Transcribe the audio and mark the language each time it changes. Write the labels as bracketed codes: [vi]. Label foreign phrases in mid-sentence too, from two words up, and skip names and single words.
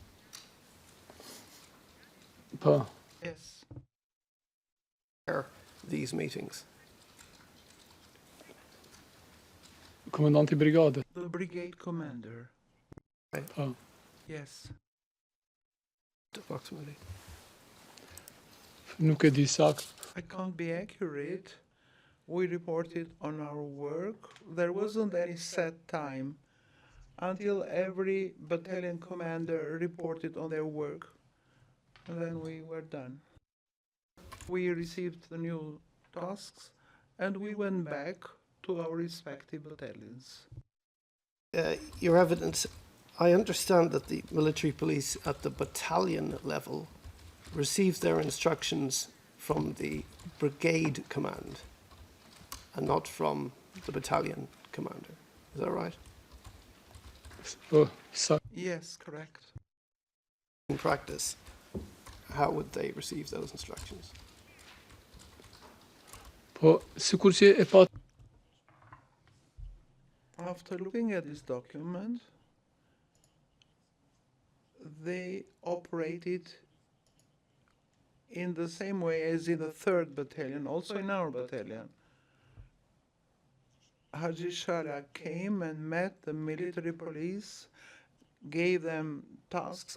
[sq] po. [en] Yes. Are these meetings? [sq] Kommandant i brigaden. [en] The brigade commander. [sq] Po. [en] Yes. Approximately. [sq] Nuk e di sakt. [en] I can't be accurate. We reported on our work. There wasn't any set time until every battalion commander reported on their work. And then we were done. We received the new tasks and we went back to our respective battalions. Your evidence, I understand that the military police at the battalion level received their instructions from the brigade command and not from the battalion commander. Is that right? [sq] Po, sakt. [en] Yes, correct. In practice, how would they receive those instructions? [sq] Po, sikur që e pat [en] After looking at this document, they operated in the same way as in the 3rd battalion, also in our battalion. Haji Shara came and met the military police, gave them tasks.